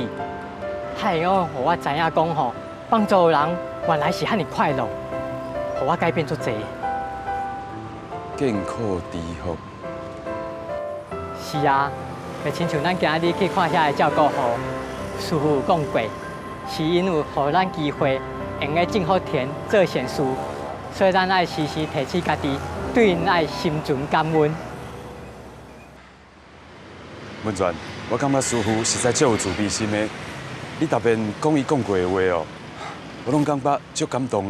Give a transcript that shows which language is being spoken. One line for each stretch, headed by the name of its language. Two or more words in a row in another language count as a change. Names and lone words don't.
Min Nan Chinese: 还会互我知影讲吼，帮助人原来是遐尼快乐，互我改变足侪。见苦知福。是啊，就亲像咱今日去看遐个照顾户，师父讲过，是因为互咱机会，用个种福田做善事，所以咱爱时时提起家己，对因爱心存感恩。文泉，我感觉师傅实在足有慈悲心的。你特别讲伊讲过的话哦，我拢感觉足感动的。